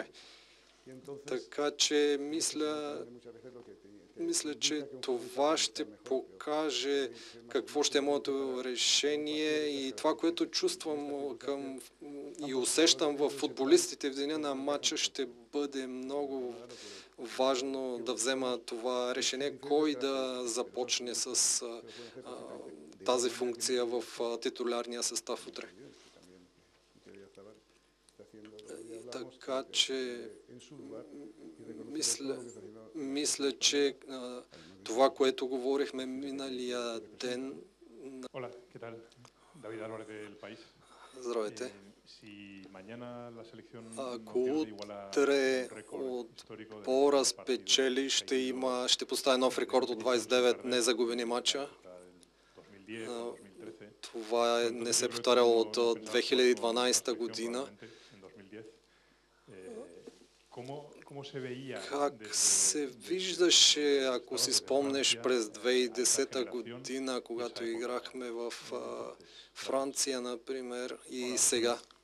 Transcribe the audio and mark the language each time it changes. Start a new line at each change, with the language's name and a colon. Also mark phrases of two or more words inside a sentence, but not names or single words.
Bulgarian: Така че мисля, че това ще покаже какво ще е моето решение и това, което чувствам и усещам в футболистите в деня на матча, ще бъде много важно да взема това решение, кой да започне с тази функция в титулярния състав утре. Така че мисля, че това, което говорихме миналия ден.
Spanish: Hola, ¿qué tal? David Álvarez del País.
Bulgarian: Здравейте.
Spanish: Si mañana la selección no
Bulgarian: Ако
Spanish: pierde igual a
Bulgarian: утре
Spanish: un récord histórico de
Bulgarian: отбора
Spanish: 29 partidos
Bulgarian: спечели,
Spanish: seguidos,
Bulgarian: ще постави нов рекорд от 29 незагубени мача.
Spanish: del 2010 o 2013.
Bulgarian: Това не се повтаряло от 2012 година. Как се виждаше, ако си спомнеш, през 2010 година, когато играхме в Франция, например, и сега?